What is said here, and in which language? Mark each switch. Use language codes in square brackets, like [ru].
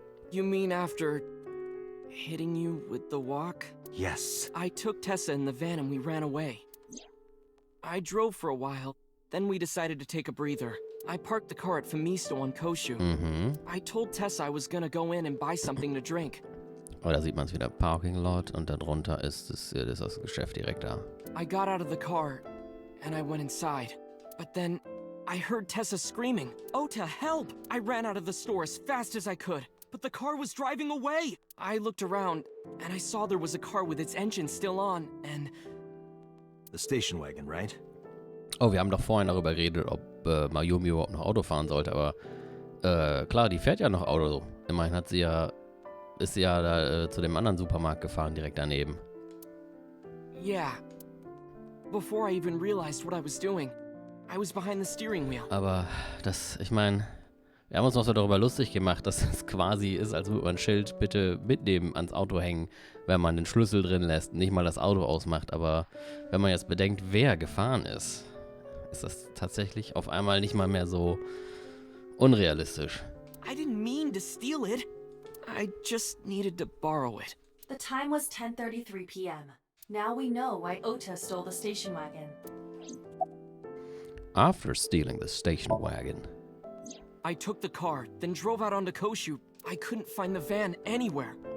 [en] You mean after hitting you with the walk? Yes. I took Tessa in the van and we ran away. I drove for a while, then we decided to take a breather. I parked the car at Famisto on Koshu. Mhm. I told Tessa I was gonna go in and buy something to drink. [de] Oh, da sieht man es wieder. Parking Lot und darunter ist das Geschäft direkt da. [en] I got out of the car, and I went inside. But then, I heard Tessa screaming, "Ota, help!" I ran out of the store as fast as I could, but the car was driving away! I looked around, and I saw there was a car with its engine still on, and... The station wagon, right? [de] Oh, wir haben doch vorhin darüber geredet, ob Mayumi überhaupt noch Auto fahren sollte, aber klar, die fährt ja noch Auto. Immerhin ist sie ja da zu dem anderen Supermarkt gefahren, direkt daneben. [en] Yeah. Before I even realized what I was doing, I was behind the steering wheel. [de] Aber ich meine, wir haben uns noch so darüber lustig gemacht, dass es quasi ist, als würde man ein Schild bitte mitnehmen ans Auto hängen, wenn man den Schlüssel drin lässt, nicht mal das Auto ausmacht. Aber wenn man jetzt bedenkt, wer gefahren ist das tatsächlich auf einmal nicht mal mehr so unrealistisch. [en] I didn't mean to steal it. I just needed to borrow it. The time was 10:33 p.m. Now we know why Ota stole the station wagon. After stealing the station wagon. I took the car, then drove out onto Koshu. I couldn't find the van anywhere.